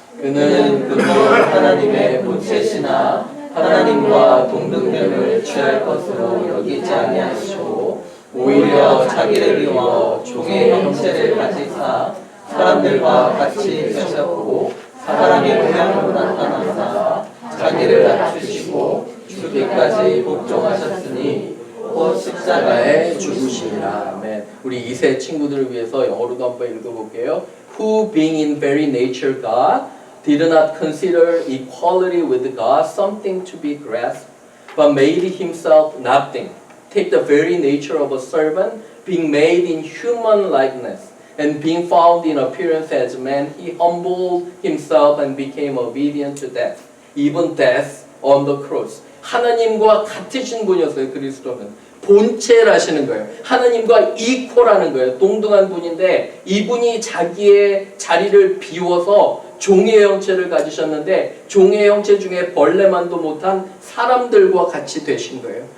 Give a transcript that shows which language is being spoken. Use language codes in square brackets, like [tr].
[ko] 그는 그도 하나님의 본체시나 하나님과 동등됨을 취할 것으로 여기지 아니하시고 오히려 자기를 비워 종의 형체를 가지사 사람들과 같이 되셨고 사람의 모양으로 나타나사 자기를 낮추시고 죽기까지 복종하셨으니 곧 십자가에 죽으시니라. 아멘. 우리 2세 친구들을 위해서 영어로도 한번 읽어볼게요. [en] Who being in very nature God did not consider equality with God something to be grasped, but made himself nothing. Take the very nature of a servant, being made in human likeness, and being found in appearance as man, he humbled himself and became obedient to death, even death on the cross. [ko] 하나님과 같으신 분이었어요. 그리스도는 본체라시는 거예요. 하나님과 이퀄하는 거예요. 동등한 분인데 이분이 자기의 자리를 비워서 종의 형체를 가지셨는데 종의 형체 중에 벌레만도 못한 사람들과 같이 되신 거예요.